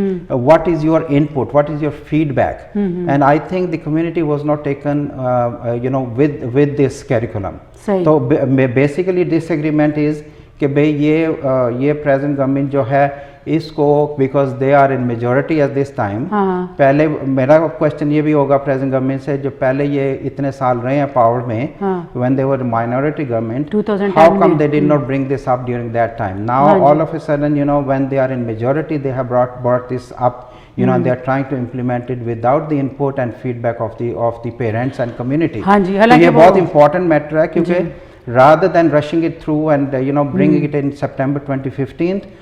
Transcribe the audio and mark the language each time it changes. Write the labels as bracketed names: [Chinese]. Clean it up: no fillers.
[English] What is your input, what is your feedback? And I think the community was not taken with this curriculum. So basically disagreement is [Hindi] कि भाई ये present government जो है इसको, [English] because they are in majority at this time, [Hindi] पहले मेरा question ये भी होगा प्रेजेंट गवर्नमेंट से, जो पहले ये इतने साल रहे हैं पावर में, [English] When they were minority government, how come they did not bring this up during that time? Now all of a sudden when they are in majority they have brought this up, and they are trying to implement it without the input and feedback of the parents and community. [Hindi] तो ये बहुत [English] important matter [Hindi] है, क्योंकि [English] rather than rushing it through and bringing it in September 2015,